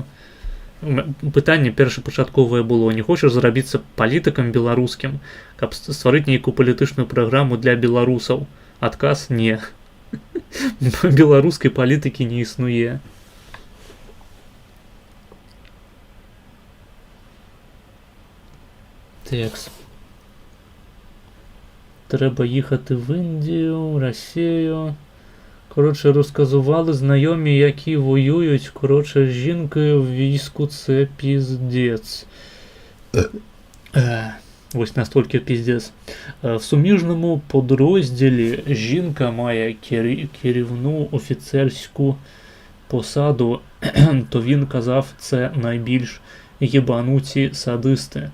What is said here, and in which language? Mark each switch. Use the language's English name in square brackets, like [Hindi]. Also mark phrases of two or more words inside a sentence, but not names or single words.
[Belarusian] Пытанне першапачатковае было: не хочаш зрабіцца палітыкам беларускім, каб стварыць нейкую палітычную праграму для беларусаў? Адказ: не. Беларускай палітыкі не існуе. [Ukrainian] Текс. Трэба їхати в Індію, Росію, Коротше, розказували знайомі, які воюють. Коротше, з жінкою в війську це піздець. Ось настільки піздець. В суміжному підрозділі жінка має керівну офіцерську посаду, то він казав, це найбільш єбануті садисти.